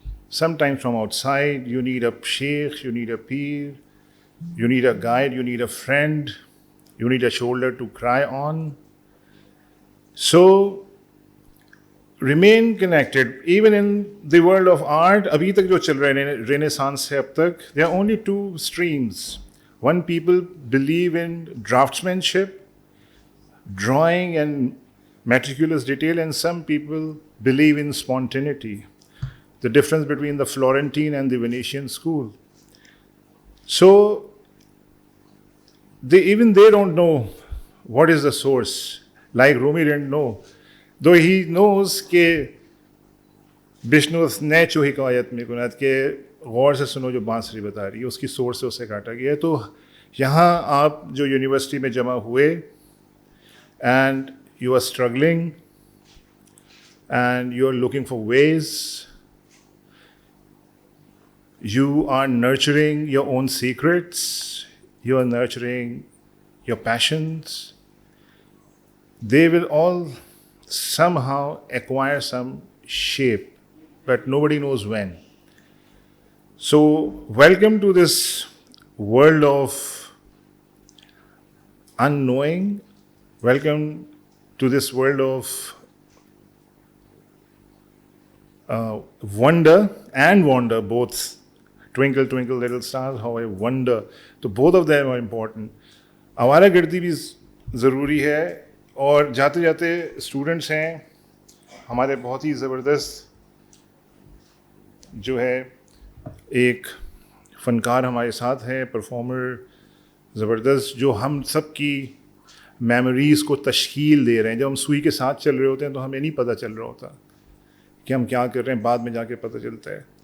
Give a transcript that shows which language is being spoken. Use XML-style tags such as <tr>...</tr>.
<en>Sometimes from outside. You need a sheikh, you need a peer, you need a guide, you need a friend, you need a shoulder to cry on. So remain connected even in the world of art.</en> <ur>ابھی تک جو چل رہے ہیں Renaissance سے اب تک,</ur> <en>there are only two streams. One, people believe in draftsmanship, drawing and meticulous detail, and some people believe in spontaneity, the difference between the Florentine and the Venetian school. So they don't know what is the source, like Rumi didn't know, though he knows</en> <ur>کہ بشنوس نے جو حکایت میں کنات کہ غور سے سنو جو بانسری بتا رہی ہے اس کی سورس سے اسے کاٹا گیا ہے. تو یہاں آپ جو یونیورسٹی میں جمع ہوئے</ur> <en>And you are struggling and you are looking for ways, you are nurturing your own secrets, you are nurturing your passions. They will all somehow acquire some shape, but nobody knows when. So, welcome to this world of unknowing. Welcome to this world of wonder and wonder, both. Twinkle, twinkle, little stars, how I wonder.</en> <ur>تو</ur> <en>both of them are important.</en> <ur>آوارہ گردی بھی ضروری ہے. اور جاتے جاتے students ہیں ہمارے بہت ہی زبردست, جو ہے ایک فنکار ہمارے ساتھ ہیں, پرفارمر زبردست, جو ہم سب کی میموریز کو تشکیل دے رہے ہیں. جب ہم سوئی کے ساتھ چل رہے ہوتے ہیں تو ہمیں نہیں پتہ چل رہا ہوتا کہ ہم کیا کر رہے ہیں, بعد میں جا کے پتہ چلتا ہے.</ur>